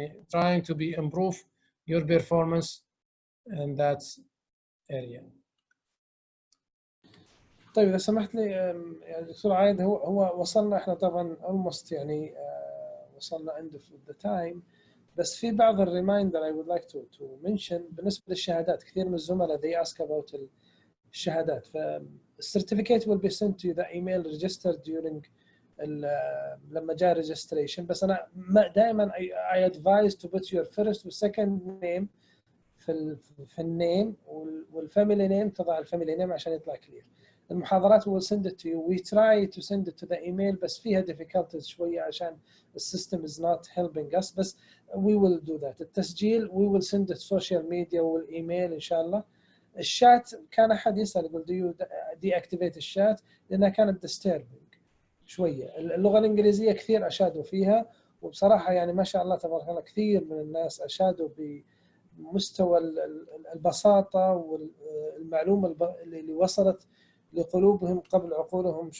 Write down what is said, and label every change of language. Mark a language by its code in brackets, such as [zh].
[en] Trying to be improve your performance in that area. [ar] طيب إذا سمحت لي يعني دكتور عايد، هو وصلنا احنا طبعا [en] almost [ar] يعني وصلنا [en] end of the time، [ar] بس في بعض الريمايندر [en] I would like to mention [ar] بالنسبة للشهادات. كثير من الزملاء [en] they ask about [ar] الشهادات. [en] فالcertificate will be sent to you the email registered during [ar] لما جاء [en] registration. [ar] بس أنا دائما [en] I advise to put your first [ar] و [en] second name [ar] في النيم والفاميلي نيم، تضع الفاميلي نيم عشان يطلع كلير. المحاضرات [en] will send it to you. We try to send it to the email [ar] بس فيها [en] difficulties شوية [ar] عشان السيستم [en] is not helping us، بس we will do that. [ar] التسجيل [en] we will send it social media [ar] والإيميل إن شاء الله. الشات كان أحد يسأل يقول [en] do you deactivate [ar] الشات لأنها كانت [en] disturbing [ar] شوية. اللغة الإنجليزية كثير أشادوا فيها، وبصراحة يعني ما شاء الله تبارك الله كثير من الناس أشادوا بمستوى البساطة والمعلومة اللي وصلت لقلوبهم قبل عقولهم.